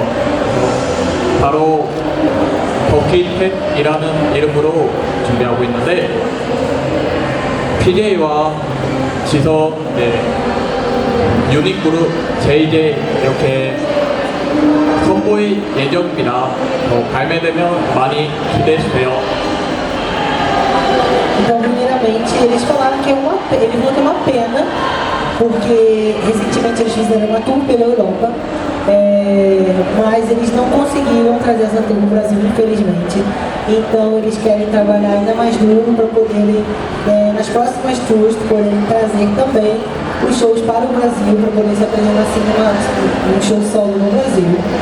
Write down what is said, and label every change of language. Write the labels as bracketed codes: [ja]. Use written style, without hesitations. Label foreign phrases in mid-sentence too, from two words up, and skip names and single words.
[ko] 바로 버킷햇이라는 이름으로 준비하고 있는데 PJ와 지석, 유닛 그룹 JJ 이렇게 선보일 예정입니다. 발매되면 많이 기대해주세요. [pt] Então, primeiramente, eles falaram que eles vão ter uma pena, porque recentemente eles fizeram uma tour pela Europa, mas eles não conseguiram trazer essa tour no Brasil, infelizmente. Então, eles querem trabalhar ainda mais duro para poderem, nas próximas tours, poderem trazer também os shows para o Brasil, para poder se apresentar assim um show solo no Brasil.